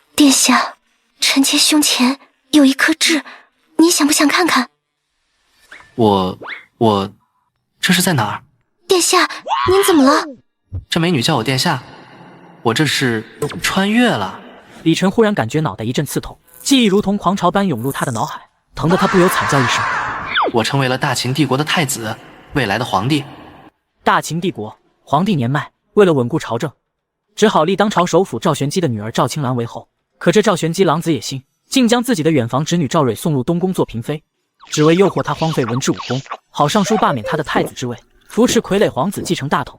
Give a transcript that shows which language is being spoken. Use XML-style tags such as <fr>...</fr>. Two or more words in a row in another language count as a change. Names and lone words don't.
<zh>殿下，臣妾胸前有一顆痣，你想不想看看？我，这是在哪儿？殿下，您怎么了？这美女叫我殿下，我这是穿越了。李晨忽然感觉脑袋一陣刺痛，記憶如同狂潮般湧入他的腦海，疼得他不由慘叫一聲。我成為了大秦帝國的太子，未來的皇帝。大秦帝國皇帝年邁，為了穩固朝政，只好立當朝首輔趙玄機的女兒趙青蘭為後。可這趙玄機狼子野心，竟將自己的遠房侄女趙蕊送入東宮做嬪妃，只為誘惑她荒廢文治武功，好上書罷免她的太子之位，扶持傀儡皇子繼承大統。</zh>